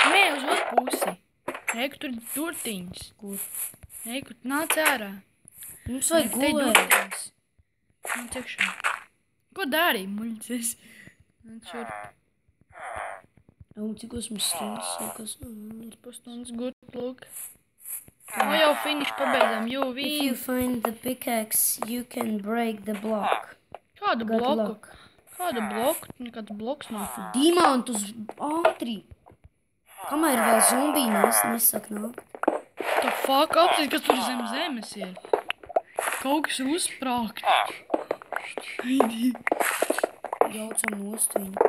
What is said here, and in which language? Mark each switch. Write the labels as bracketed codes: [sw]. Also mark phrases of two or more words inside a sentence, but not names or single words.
[lv] Nē, uz otru pusi. Reiku, tur ir durtiņas. Kur? Reiku, nāc ārā. Mums vajag Te gulēt. durtiņas. Nāc iekšā. Ko dari, muļķis? Nāc šur. Un cik mums stundas sākas? Pusstundas, [en] good look. [lv] O, jau finish pabeidzām, [en] If you find the pickaxe, you can break the block. [lv] Kādu [en] Good [lv] bloku? [en] luck. [lv] Kādu bloku? Nekāds bloks nav. Dimantus ātri. Kamēr vēl zombiji nesak nāk. Tā fuck apsīt, kas tur zem zemes ir. Kaut kas ir uzsprākt. Heidi. Jaucam nost viņu.